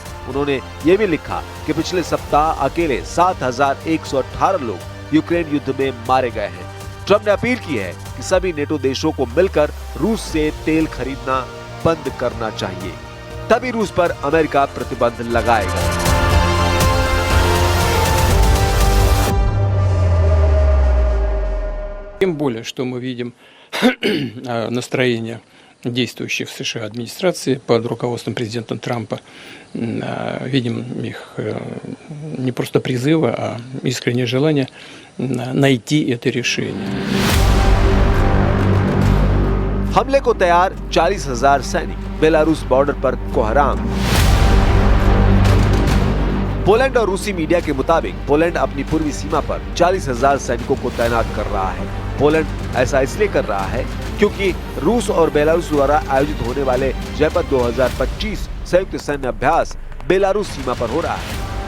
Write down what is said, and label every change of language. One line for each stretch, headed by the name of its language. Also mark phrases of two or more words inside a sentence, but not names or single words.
Hindi: उन्होंने ये भी लिखा कि पिछले सप्ताह अकेले 7,118 लोग यूक्रेन युद्ध में मारे गए हैं। ट्रंप ने अपील की है कि सभी नेटो देशों को मिलकर रूस से तेल खरीदना बंद करना चाहिए, तभी रूस पर अमेरिका प्रतिबंध लगाएगा।
Russian: Тем более, что мы видим настроение действующих в США администрации под руководством президента Трампа. Видим их не просто призывы, а искреннее желание найти это решение.
Hindi: हमले को तैयार 40,000 सैनिक बेलारूस बॉर्डर पर कोहराम। पोलैंड और रूसी मीडिया के मुताबिक पोलैंड अपनी पूर्वी सीमा पर 40,000 सैनिकों को तैनात कर रहा है। पोलैंड ऐसा इसलिए कर रहा है क्योंकि रूस और बेलारूस द्वारा आयोजित होने वाले जयपथ 2025 संयुक्त सैन्य अभ्यास बेलारूस सीमा पर हो रहा है।